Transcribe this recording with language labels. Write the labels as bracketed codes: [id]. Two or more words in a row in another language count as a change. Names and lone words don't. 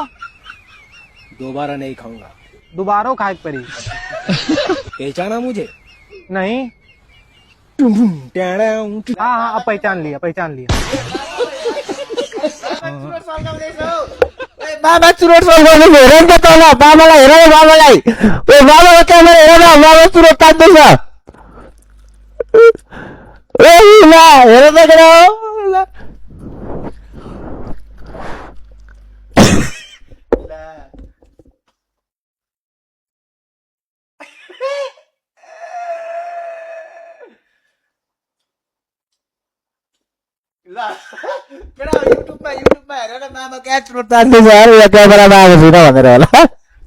[hi] दोबारा नहीं खाऊंगा। दोबारा खाए परी। पहचाना मुझे? नहीं। हाँ हाँ अब पहचान लिया पहचान लिया। [ne] बाबा चुरोट सोल्ने हेरेन त तल बाबालाई हेर बाबालाई ओ बाबाको क्यामेरा हेर न बाबा चुरोट तान्दैछ ओ ल हेर त केटा ल ल केटा युट्युबमा हेरेर मामा क्या चुरोट तान्दैछ अरे क्यामेरामा आएको छैन भनेर होला।